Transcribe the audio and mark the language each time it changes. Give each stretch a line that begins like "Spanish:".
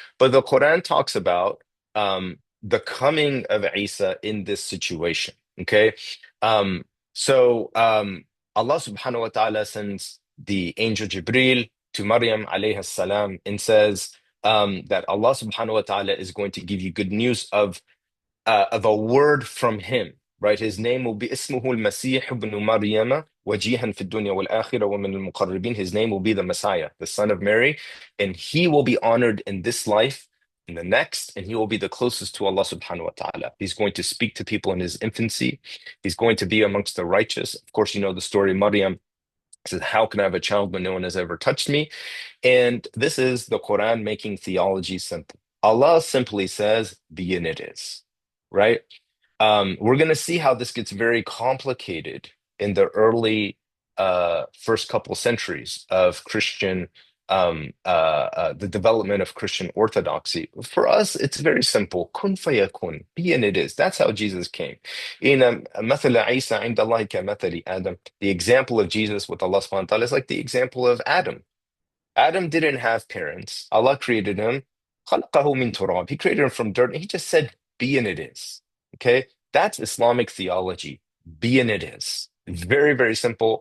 English: But the Quran talks about the coming of Isa in this situation. Okay. Um, so Allah subhanahu wa ta'ala sends the angel Jibril to Maryam alayhi salam and says that Allah subhanahu wa ta'ala is going to give you good news of a word from him, right? His name will be
Arabic: اسمه المسيح ابن مريم وجيها في الدنيا والآخرة ومن المقربين.
English: His name will be the Messiah, the son of Mary, and he will be honored in this life, in the next, and he will be the closest to Allah subhanahu wa ta'ala. He's going to speak to people in his infancy. He's going to be amongst the righteous. Of course, you know the story of Maryam. Says, how can I have a child when no one has ever touched me? And this is the Quran making theology simple. Allah simply says, be and it is, right? We're going to see how this gets very complicated in the early first couple centuries of Christian, the development of Christian orthodoxy. For us, it's very simple. Kun fayakun, be and it is. That's how Jesus came.
Arabic: In مثل عيسى عند الله كمثل آدم.
English: The example of Jesus with Allah subhanahu wa ta'ala is like the example of Adam. Adam didn't have parents. Allah created him.
Arabic: خلقه من تراب.
English: He created him from dirt. And he just said, be and it is. Okay? That's Islamic theology. Be and it is. Very, very simple.